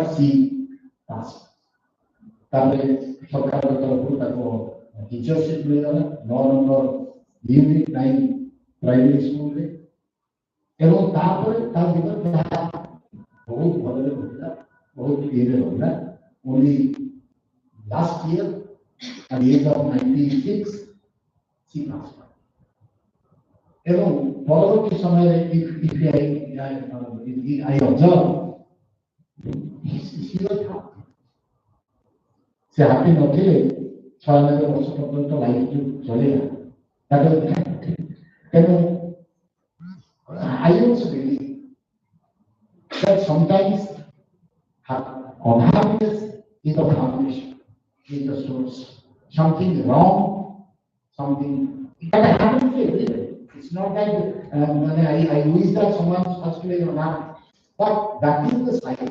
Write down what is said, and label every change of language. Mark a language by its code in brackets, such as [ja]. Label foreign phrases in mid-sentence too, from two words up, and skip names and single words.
[or] ସି ପାସ୍ ତାପରେ ସରକାରଙ୍କ ତରଫରୁ ତାକୁ ଟିଚରସିପ୍ ମିଳିଗଲା 9 ନମ୍ବର ୟୁନିଟ୍ 9 ପ୍ରାଇମେରୀ ସ୍କୁଲରେ ଏବଂ ତାପରେ ତା ଜୀବନ ଯାହା ବହୁତ ଭଲରେ ରହିଲା ବହୁତ ଇଏରେ ରହିଲା [en] only last year at the age of 96 she passed away [or] ଏବଂ ପରବର୍ତ୍ତୀ ସମୟରେ [en] I observe she was happy [or] ସେ ହାପି ନଥିଲେ 96 ବର୍ଷ ପର୍ଯ୍ୟନ୍ତ ଲାଇଫ ଚଳିଲା ତେଣୁ [en] I also believe that sometimes unhappiness is the foundation, is the source. Something wrong, something that happens everywhere. It's not that I wish that someone must be unhappy, but that is the cycle.